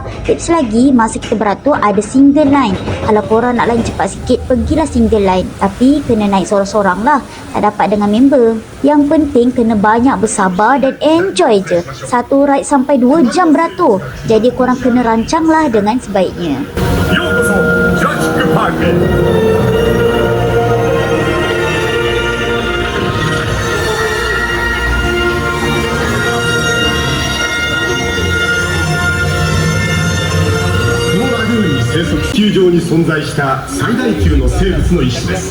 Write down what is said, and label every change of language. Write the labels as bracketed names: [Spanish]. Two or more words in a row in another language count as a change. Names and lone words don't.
[Malay] Tips lagi, masa kita beratur ada [English] single line. [Malay] Kalau korang nak lain cepat sikit, pergilah [English] single line. [Malay] Tapi kena naik sorang-sorang lah. Tak dapat dengan member. Yang penting kena banyak bersabar dan enjoy je. Satu ride sampai 2 jam beratur. Jadi korang kena rancanglah dengan sebaiknya. [Japanese] ようこそジュラシック・パークへ。このラグーンに生息、地球上に存在した最大級の生物の一種です。